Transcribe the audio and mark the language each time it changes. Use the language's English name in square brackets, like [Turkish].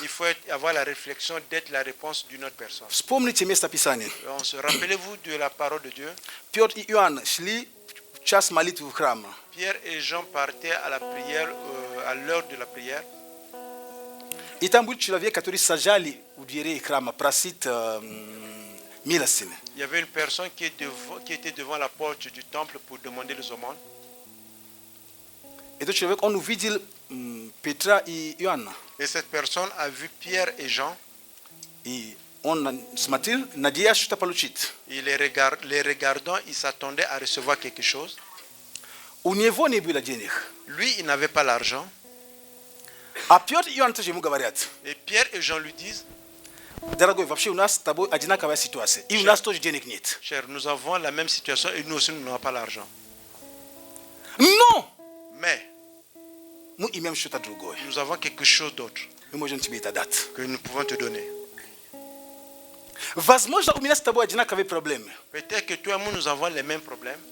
[French] Il faut avoir la réflexion d'être la réponse d'une autre personne. [Russian] Вспомните место Писания. [French] Rappelez-vous de la parole de Dieu. [Russian] Петр и Иоанн шли в час молитвы в храм. [French] Pierre et Jean partaient à la prière, à l'heure de la prière. [Russian] И там был человек, который сажали у дверей храма, просить милостины. [French] Il y avait une personne qui était devant la porte du temple pour demander les aumônes. [Russian] Этот человек, он увидел Петра и Иоанна. [French] Et cette personne a vu Pierre et Jean. [Russian] И он смотрел, надеясь что-то получить. [French] Et les regardant, il s'attendait à recevoir quelque chose. [Russian] У него не было денег. [French] Lui, il n'avait pas l'argent. [Russian] А Петр и Иоанн тоже ему говорят: [French] Et Pierre et Jean lui disent, [Russian] Дорогой, вообще у нас с тобой одинаковая ситуация. И у нас тоже денег нет. [French] Cher, nous avons la même situation et nous aussi, nous n'avons pas l'argent. [Russian] Но [French] Mais [Russian] мы имеем что-то другое. [French] nous avons quelque chose d'autre [Russian] Мы можем тебе это дать. [French] que nous pouvons te donner. [Russian] Возможно, у меня с тобой одинаковые проблемы. [French] Peut-être que toi et moi, nous avons les mêmes problèmes.